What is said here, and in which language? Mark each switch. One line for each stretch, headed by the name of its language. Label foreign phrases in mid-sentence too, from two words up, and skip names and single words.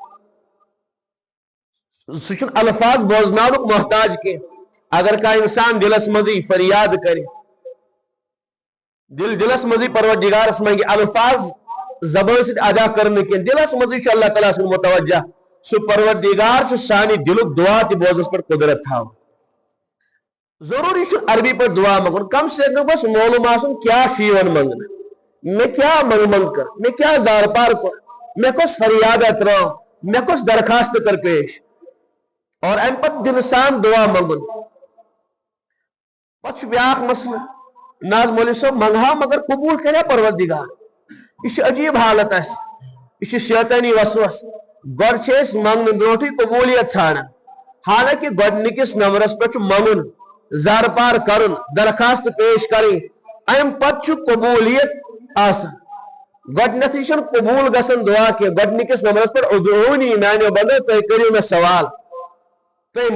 Kashmiri: سہ چھُنہٕ الفاظ بوزناونُک محتاج کینٛہہ اگر کانٛہہ انسان دلس منٛزٕے فریاد کرِ دلس منٛزٕے پروردگارس منگہِ الفاظ زبان سۭتۍ ادا کرنہٕ کینٛہہ دلس منٛزٕے چھُ اللہ تعالیٰ سُنٛد متوجہ سہ پروردگار چھُ سانہِ دلُک دعا تہِ بوزنس پٮ۪ٹھ قدرت تھاوان ضروری چھُ عربی پٲٹھۍ دعا منگُن کم سے کم گوٚژھ معلوم آسُن کیاہ چھُ یِوان منگنہٕ مےٚ کیاہ منگ کر مےٚ کیاہ زار پار کوٚر مےٚ کۄس فریادا ترٲو مےٚ کۄس درخواست کر پیش اور ام پتہٕ دل سان دعا منگُن پتہٕ چھُ بیاکھ مسئلہ ناز مولوی صٲب منگہا مگر قبول کریا پروردگار یہ عجیب حالت یہ شیطانی وسوس گۄڈٕ چھِ أسۍ منگنہٕ برونٹھٕے قبولیت ژھانڈان حالانکہ گۄڈنِکِس نمبرس پٮ۪ٹھ چھُ منگُن زار پار کرُن درخواست پیش کرٕنۍ ام پتہٕ چھُ قبولیت آسان گۄڈنیتھٕے چھُنہٕ قبول گژھان دعا کینٛہہ گۄڈنِکِس نمبرس پٮ۪ٹھ ادعوٗنی میانیو بندو تُہۍ کٔرِو مےٚ سوال تُہۍ